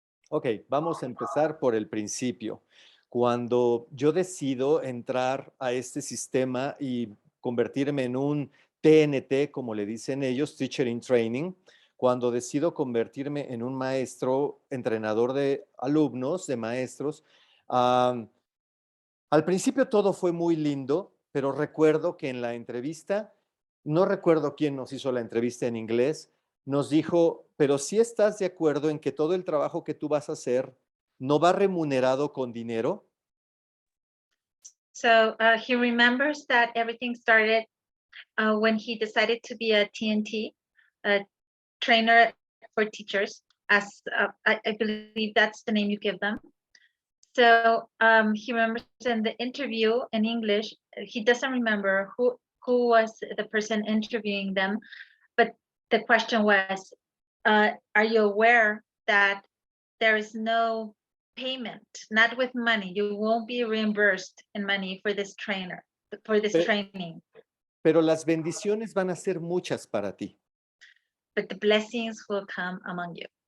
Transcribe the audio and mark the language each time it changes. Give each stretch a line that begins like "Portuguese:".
Spanish: Ok, vamos a empezar por el principio. Cuando yo decido entrar a este sistema y convertirme en un TNT, como le dicen ellos, Teacher in Training, cuando decido convertirme en un maestro, entrenador de alumnos, de maestros, al principio todo fue muy lindo, pero recuerdo que en la entrevista, no recuerdo quién nos hizo la entrevista en inglés, nos dijo, pero si estás de acuerdo en que todo el trabajo que tú vas a hacer no va remunerado con dinero.
English: So he remembers that everything started when he decided to be a TNT, a trainer for teachers, as I believe that's the name you give them. So he remembers in the interview in English, he doesn't remember who was the person interviewing them, but the question was, are you aware that there is no payment, not with money? You won't be reimbursed in money for this trainer, for this training.
Spanish: Pero las bendiciones van a ser muchas para ti.
English: But the blessings will come among you.